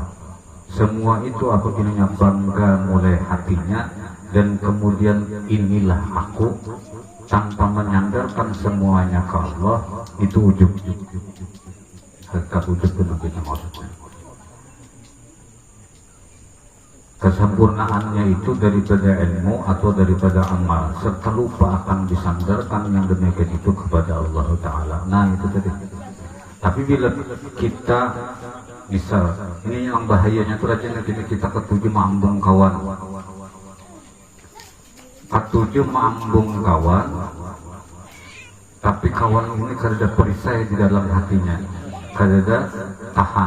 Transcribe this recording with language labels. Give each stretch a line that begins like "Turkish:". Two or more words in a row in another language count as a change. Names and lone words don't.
Indonesian: Semua itu apabila bangga mulai hatinya dan kemudian inilah aku tanpa menyandarkan semuanya ke Allah, itu ujub. Hakikat ujub itu begitu maksudnya. Kesempurnaannya itu daripada ilmu atau daripada amal serta lupa akan disandarkan yang demikian itu kepada Allah Ta'ala. Nah itu tadi.
Banjar: Tapi bila kita misal ini yang bahayanya tuh rajin kita ketujuh mambung kawan, ketujuh mambung kawan, tapi kawan ini kada perisai di dalam hatinya, kada tahan.